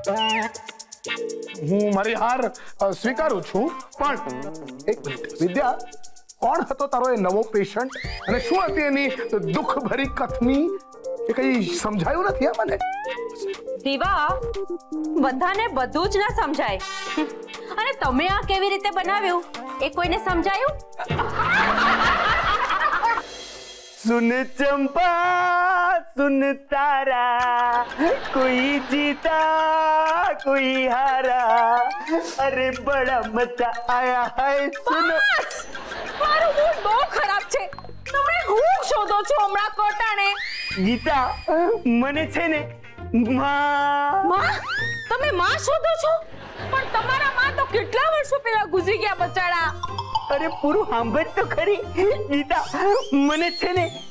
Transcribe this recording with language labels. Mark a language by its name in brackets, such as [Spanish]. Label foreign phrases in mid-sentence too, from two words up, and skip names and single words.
[Gujarati] હું મારી હાર સ્વીકારું છું, પણ એક મિનિટ વિદ્યા, કોણ હતો તારો એ નવો પેશન્ટ અને શું હતી એની દુઃખ ભરી કથની? એ કઈ સમજાયું નથી આ મને. દીવા, બધાને બધું જ ના સમજાય. અને તમે આ કેવી રીતે બનાવ્યું એ કોઈને સમજાયું? [Hindi] सुन चंपा सुन तारा, कोई जीता कोई हारा, अरे बड़ा मजा आया है सुनो. [Gujarati] મારું મૂડ બહુ ખરાબ છે. તમે હું શોધો છો હમણાં કોટાણે? ગીતા, મને છે ને માં, તમે માં શોધો છો? પણ તમારા માં તો કેટલા વર્ષો પહેલા ગુજરી ગયા બચાડા. અરે પૂરું સાંભળ તો ખરી ગીતા, મને છે ને